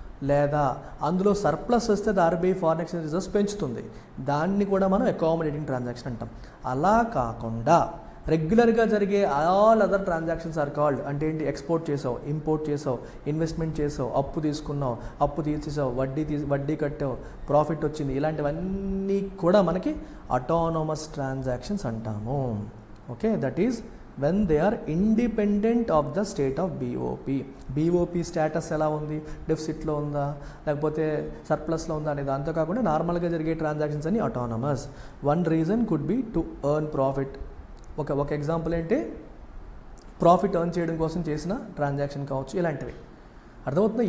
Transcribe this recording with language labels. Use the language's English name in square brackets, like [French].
[Telugu] లేదా అందులో సర్ప్లస్ వస్తే ఆర్బీఐ ఫారిన్ ఎక్స్చేంజ్ రిజర్వ్స్ పెంచుతుంది, దాన్ని కూడా మనం అకామిడేటింగ్ ట్రాన్సాక్షన్ అంటాం. అలా కాకుండా రెగ్యులర్గా జరిగే [English] All other transactions are called. [Telugu] అంటే ఏంటి? ఎక్స్పోర్ట్ చేసావు, ఇంపోర్ట్ చేసావు, ఇన్వెస్ట్మెంట్ చేసావు, అప్పు తీసుకున్నావు, అప్పు తీసేసావు, వడ్డీ కట్టావు, ప్రాఫిట్ వచ్చింది, ఇలాంటివన్నీ కూడా మనకి అటానమస్ ట్రాన్సాక్షన్స్ అంటాము. [English] Okay, that is when they are independent of the state of BOP. [Telugu] BOP status ఎలా ఉంది? డెఫిసిట్లో ఉందా లేకపోతే సర్ప్లస్లో ఉందా అనేది దాంతో కాకుండా నార్మల్గా జరిగే ట్రాన్సాక్షన్స్ అన్ని autonomous. [English] One reason could be to earn profit. [Telugu] ఒక ఎగ్జాంపుల్ ఏంటి? ప్రాఫిట్ ఎర్న్ చేయడం కోసం చేసిన ట్రాన్సాక్షన్ కావచ్చు, ఇలాంటివి. అర్థమవుతుందా?